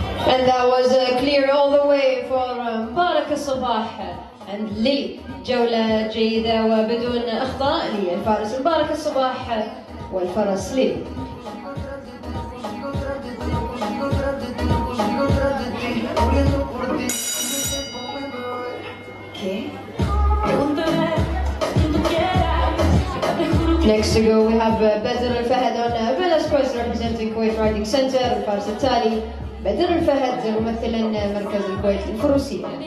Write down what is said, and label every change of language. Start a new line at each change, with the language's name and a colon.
English: And that was clear all the way for مبارك الصباح and ليلي.
Arabic: جولة جيدة وبدون أخطاء للفارس مبارك الصباح والفرس ليلي.
Spanish: ¿Qué? Pregúntame a quien tú quieras. Te juro que
English: Next to go, we have Badr Al Fahd on Velasquez representing Kuwait Riding Center.
Arabic: الفارس التالي بدر الفهد ممثلا مركز الكويت للفروسية.